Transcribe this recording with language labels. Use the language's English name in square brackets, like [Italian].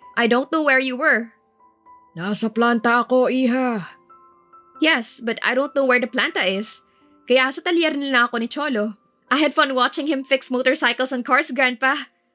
[English] I don't know where you were. [Filipino] Nasa planta ako, iha. [English] Yes, but I don't know where the planta is. [Filipino] Kaya sa talyer nila ako ni Cholo. [English] I had fun watching him fix motorcycles and cars, Grandpa.